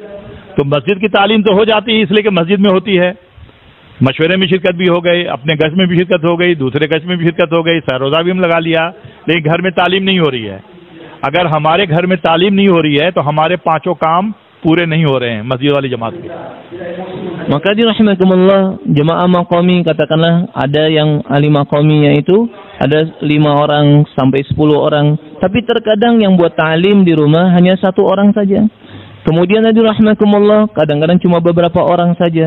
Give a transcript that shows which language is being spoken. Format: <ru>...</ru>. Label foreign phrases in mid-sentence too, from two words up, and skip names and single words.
<hi>तो मस्जिद की तालीम तो हो जाती है इसलिए कि मस्जिद में होती है, मशवरे में शिरकत भी हो गई, अपने गश में भी शिरकत हो गई, दूसरे गश में भी शिरकत हो गई, सरोजा भी हम लगा लिया, लेकिन घर में तालीम नहीं हो रही है। अगर हमारे घर में तालीम नहीं हो रही है तो हमारे 5 काम पूरे नहीं हो रहे हैं मस्जिद वाली जमात के।</hi> <id>Maka dirahmatullah, jemaah maqami, katakanlah ada yang ahli maqaminya itu ada 5 orang sampai 10 orang, tapi terkadang yang buat ta'lim di rumah hanya 1 orang saja. Kemudian dirahmatullah, kadang-kadang cuma beberapa orang saja.</id>